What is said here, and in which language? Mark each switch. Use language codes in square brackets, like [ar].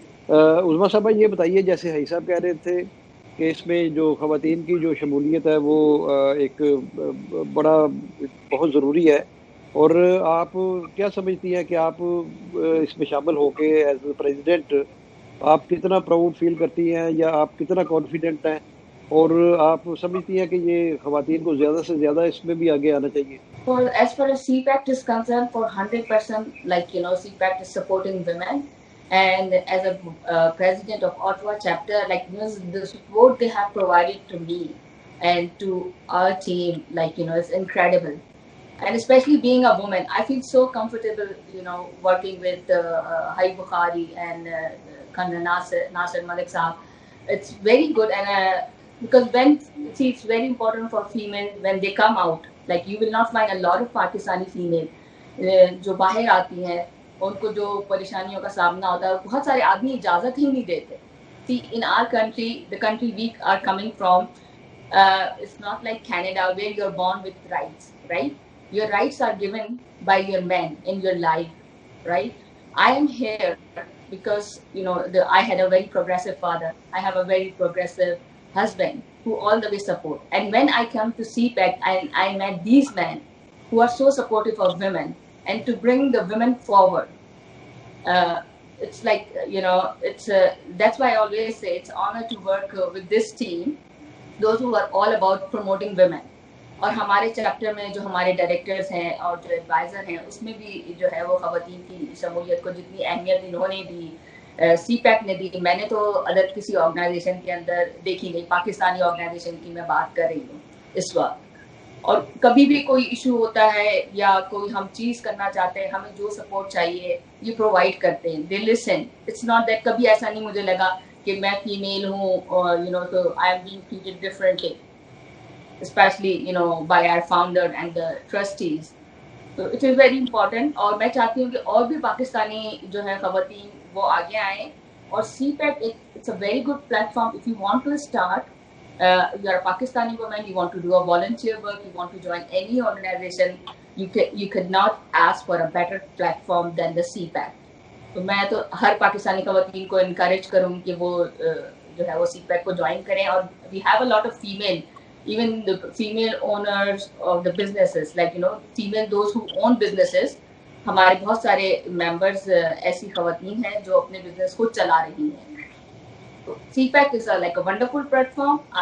[ur] عظمیٰ صاحبہ یہ بتائیے، جیسے حئی صاحب کہہ رہے تھے کہ اس میں جو خواتین کی جو شمولیت ہے وہ ایک بہت ضروری ہے، اور آپ کیا سمجھتی ہیں کہ آپ اس میں شامل ہو کے [en] as a president [ur] آپ کتنا پراؤڈ فیل کرتی ہیں، یا آپ کتنا کانفیڈنٹ ہیں، اور آپ سمجھتی ہیں کہ یہ خواتین کو زیادہ سے زیادہ اس میں بھی آگے آنا چاہیے؟ [en] As far as CPACT is concerned, for 100%, like, CPACT is supporting women. And as a president of Ottawa chapter, like, the support they have provided to me and to our team, like, it's incredible. And especially being a woman, I feel so comfortable, working with Hai Bukhari and Kanda Nasir Malik Saab. It's very good, and because it's very important for female when they come out. Like, you will not find a lot of Pakistani female [ur] جو باہر آتی ہیں، ان کو جو پریشانیوں کا سامنا ہوتا ہے، بہت سارے آدمی اجازت ہی نہیں دیتے. [en] See, in our country, the country we are coming from, it's not like Canada where you're born with rights, right? Your rights are given by your men in your life, right? I am here because, I had a very progressive father. I have a very progressive husband who all the way support. And when I come to CPAC, I met these men who are so supportive of women and to bring the women forward. It's like, that's why I always say it's an honor to work with this team, those who are all about promoting women. [ur] اور ہمارے chapter میں جو ہمارے directors ہیں اور جو advisor ہیں، اس میں بھی جو ہے وہ خواتین کی شمولیت کو جتنی اہمیت انہوں نے دی، سی پیک نے دی، میں نے تو ادر کسی آرگنائزیشن کے اندر دیکھی نہیں. پاکستانی آرگنائزیشن کی میں بات کر رہی ہوں اس وقت. اور کبھی بھی کوئی ایشو ہوتا ہے یا کوئی ہم چیز کرنا چاہتے ہیں، ہمیں جو سپورٹ چاہیے یہ پرووائڈ کرتے ہیں. [en] They listen. It's not that [ur] کبھی ایسا نہیں مجھے لگا کہ میں فیمیل ہوں اور تو [en] I am being treated differently, especially by our founder and the trustees. So it is very important. [ur] اور میں چاہتی ہوں کہ اور بھی پاکستانی جو ہے خواتین وہ آگے آئیں. [en] اور CPAC it's a very good platform if you want to start. You are a Pakistani woman, you want to do a volunteer work, you want to join any organization, you could not ask for a better platform than the CPAC. [ur] تو میں تو ہر پاکستانی خواتین کو encourage کروں کہ وہ جو ہے وہ سی پیک کو جوائن کریں. [en] اور we have a lot of female, even the female owners of the businesses, like female those who own businesses. [ur] ہمارے بہت سارے ممبرز ایسی خواتین ہیں جو اپنے بزنس کو چلا رہی ہیں. [en] CPAC is like a wonderful platform.